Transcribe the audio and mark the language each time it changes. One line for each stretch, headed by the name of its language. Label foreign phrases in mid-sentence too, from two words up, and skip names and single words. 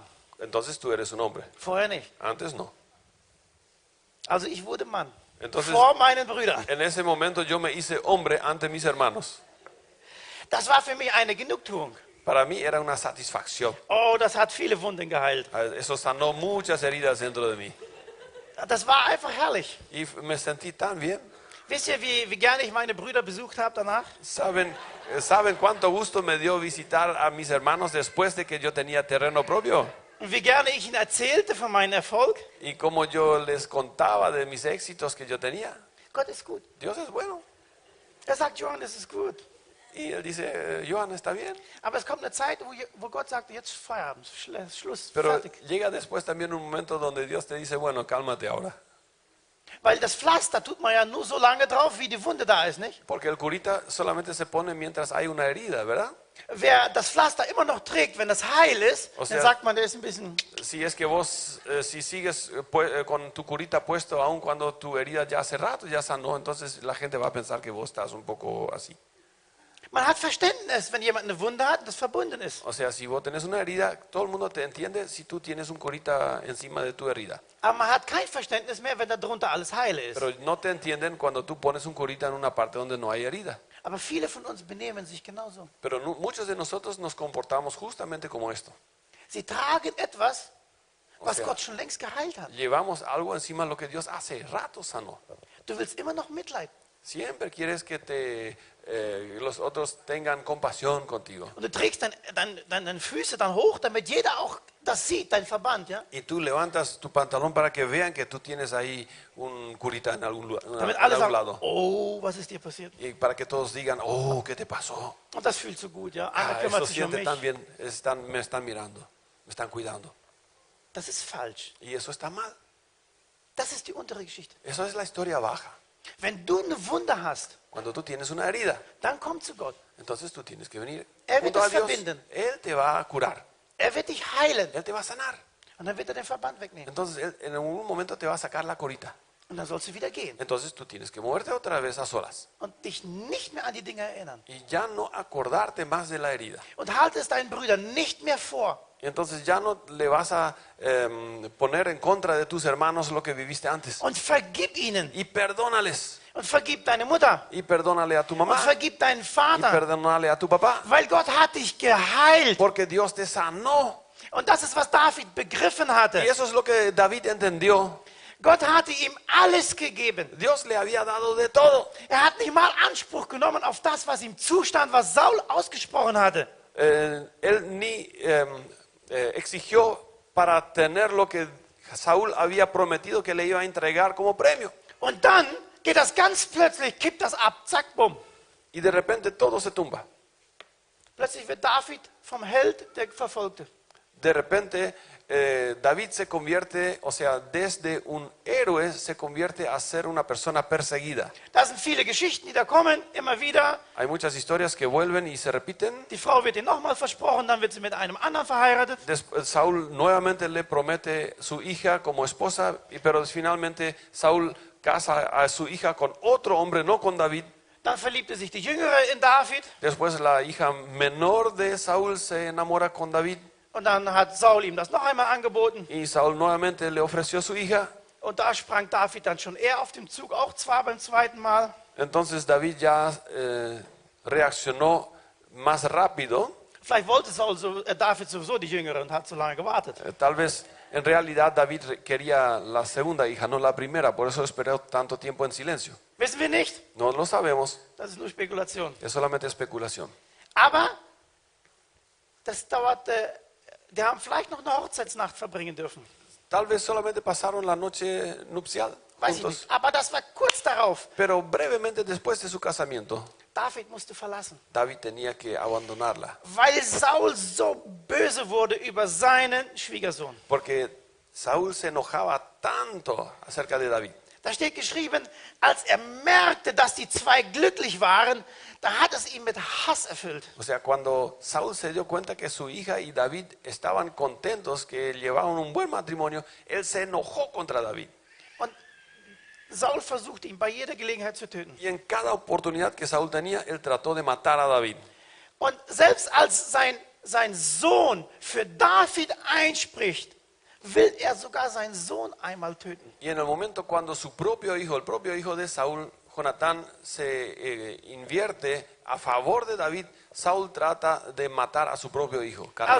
Spanish: Entonces tú eres un hombre.
German: Vorher nicht.
Spanish: Antes no.
German: Also ich wurde Mann.
Spanish: Entonces,
German: vor meinen Brüdern.
Spanish: en ese momento yo me hice hombre ante mis hermanos.
German: Das war für mich eine Genugtuung.
Spanish: Para mí era una satisfacción.
German: Oh, das hat viele Wunden geheilt.
Spanish: Eso sanó muchas heridas dentro de mí.
German: Das war einfach herrlich.
Spanish: Y me sentí tan bien.
German: Wisst ihr, wie gerne ich meine Brüder besucht habe danach?
Spanish: ¿Saben cuánto gusto me dio visitar a mis hermanos después de que yo tenía terreno propio?
German: Und wie gerne ich ihnen erzählte von meinem Erfolg?
Spanish: Y como yo les contaba de mis éxitos que yo tenía.
German: Gott ist gut.
Spanish: Dios es bueno.
German: Sagt, Johann, das ist gut.
Spanish: Y él dice, Johan, está bien.
German: Aber es kommt eine Zeit, wo Gott sagt, jetzt Feierabend, Schluss,
Spanish: Pero
German: fertig.
Spanish: llega después también un momento donde Dios te dice, bueno, cálmate ahora.
German: Weil das Pflaster tut man ja nur so lange drauf, wie die Wunde da ist, nicht?
Spanish: Porque el curita solamente se pone mientras hay una herida, ¿verdad?
German: Wer das Pflaster immer noch trägt, wenn das heil ist,
Spanish: O sea,
German: dann sagt man, der ist ein bisschen...
Spanish: Si es que vos, si sigues con tu curita puesto, aun cuando tu herida ya hace rato ya sanó, entonces la gente va a pensar que vos estás un poco así.
German: Man hat Verständnis, wenn jemand eine Wunde hat, das verbunden ist.
Spanish: O sea, si vos tenés una herida, todo el mundo te entiende si tú tienes un curita encima de tu herida.
German: Aber man hat kein Verständnis mehr, wenn da drunter alles heil ist.
Spanish: Pero no te entienden cuando tú pones un curita en una parte donde no hay herida.
German: Aber viele von uns benehmen sich genauso.
Spanish: Pero muchos de nosotros nos comportamos justamente como esto.
German: Sie tragen etwas, was
Spanish: sea,
German: Gott schon längst geheilt hat.
Spanish: Llevamos algo encima de lo que Dios hace rato sanó.
German: Du willst immer noch Mitleid.
Spanish: Siempre quieres que los otros tengan compasión contigo.
German: Und du trägst deine Füße dann hoch, damit jeder auch das sieht, dein Verband, ja?
Spanish: Y tú levantas tu pantalón para que vean que tú tienes ahí un curita en algún,
German: Damit
Spanish: en
German: alle
Spanish: algún
German: sagen,
Spanish: lado.
German: oh, was ist dir passiert?
Spanish: Y para que todos digan, oh, ¿qué te pasó?
German: Und das fühlt so gut, ja? Einer kümmert
Spanish: Eso
German: sich um
Spanish: siente
German: mich.
Spanish: tan bien, me están mirando, me están cuidando.
German: Das ist falsch.
Spanish: Y eso está mal.
German: Das ist die untere Geschichte.
Spanish: Eso es la historia baja.
German: Wenn du eine Wunde hast,
Spanish: Cuando tú tienes una herida,
German: dann komm zu Gott.
Spanish: entonces tú tienes que venir
German: Er wird
Spanish: junto a
German: das
Spanish: Dios.
German: verbinden.
Spanish: Él te va a curar,
German: Er wird dich heilen.
Spanish: Él te va a sanar.
German: Und dann wird er den Verband wegnehmen.
Spanish: Entonces Él en algún momento te va a sacar la corita.
German: Und dann sollst du wieder gehen.
Spanish: Entonces tú tienes que moverte otra vez a solas.
German: Und dich nicht mehr an die Dinge erinnern.
Spanish: Y ya no acordarte más de la herida.
German: Und halte es deinen Brüdern nicht mehr vor.
Spanish: Y entonces ya no le vas a poner en contra de tus hermanos lo que viviste antes.
German: Und vergib ihnen.
Spanish: Y perdónales.
German: Und vergib deine Mutter.
Spanish: Y perdónale a tu
German: Und
Spanish: mamá.
German: vergib deinen
Spanish: Y
German: Vater.
Spanish: perdónale a tu papá.
German: Weil Gott hat dich geheilt.
Spanish: Porque Dios te sanó.
German: Und das ist, was David begriffen
Spanish: Y
German: hatte.
Spanish: eso es lo que David entendió.
German: Gott hatte ihm alles gegeben.
Spanish: Dios le había dado de todo.
German: Er hat nicht mal Anspruch genommen auf das, was ihm zustand, was Saul ausgesprochen hatte.
Spanish: Él ni exigió para tener lo que Saúl había prometido que le iba a entregar como premio.
German: Und dann geht das ganz plötzlich, kippt das ab, zack, bumm.
Spanish: Y de repente todo se tumba.
German: Plötzlich wird David vom Held der Verfolgte.
Spanish: De repente David se convierte, o sea, desde un héroe se convierte a ser una persona perseguida.
German: Da sind viele Geschichten, die da kommen, immer wieder.
Spanish: Hay muchas historias que vuelven y se repiten.
German: Die Frau wird ihm nochmal versprochen, dann wird sie mit einem anderen verheiratet.
Spanish: Saúl nuevamente le promete su hija como esposa, pero finalmente Saúl casa a su hija con otro hombre, no con David.
German: Dann verliebte sich die Jüngere in David.
Spanish: Después la hija menor de Saúl se enamora con David.
German: Und dann hat Saul ihm das noch einmal angeboten.
Spanish: Y Saúl nuevamente le ofreció su hija.
German: Und da sprang David dann schon eher auf dem Zug, auch zwar beim zweiten Mal.
Spanish: Entonces David ya reaccionó más rápido.
German: Vielleicht wollte David sowieso die Jüngere und hat so lange gewartet.
Spanish: Tal vez en realidad David quería la segunda hija, no la primera. Por eso esperó tanto tiempo en silencio.
German: Wissen wir nicht.
Spanish: No lo sabemos.
German: Das ist nur Spekulation.
Spanish: Es solamente especulación.
German: Aber das dauerte, die haben vielleicht noch eine Hochzeitsnacht verbringen dürfen.
Spanish: Tal vez solamente pasaron la noche nupcial
German: Weiß ich
Spanish: juntos.
German: nicht. Aber das war kurz darauf.
Spanish: Pero brevemente después de su casamiento,
German: David musste verlassen.
Spanish: David tenía que abandonarla.
German: Weil Saul so böse wurde über seinen Schwiegersohn.
Spanish: Porque Saúl se enojaba tanto acerca de David.
German: Da steht geschrieben, als er merkte, dass die zwei glücklich waren, da hat es ihn mit Hass erfüllt.
Spanish: O sea, cuando Saúl se dio cuenta que su hija y David estaban contentos, que llevaban un buen matrimonio, él se enojó contra David.
German: Und Saul versuchte ihn bei jeder Gelegenheit zu töten.
Spanish: Y en cada oportunidad que Saúl tenía, él trató de matar a David.
German: Und selbst als sein Sohn für David einspricht, will er sogar seinen Sohn einmal töten.
Spanish: Y en el momento cuando su propio hijo, el propio hijo de Saúl, Jonatán, se invierte a favor de David, Saúl trata de matar a su propio hijo, carnal.